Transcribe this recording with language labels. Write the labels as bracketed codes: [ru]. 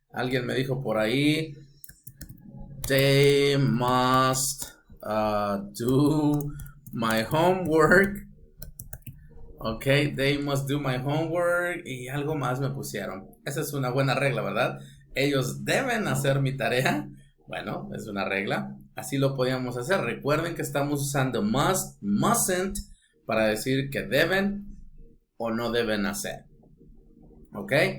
[es] Alguien me dijo por ahí, [en] they must do my homework. Ok, they must do my homework. [es] Y algo más me pusieron. Esa es una buena regla, ¿verdad? Ellos deben hacer mi tarea. Bueno, es una regla. Así lo podíamos hacer. Recuerden que estamos usando must, mustn't para decir que deben o no deben hacer. Ok.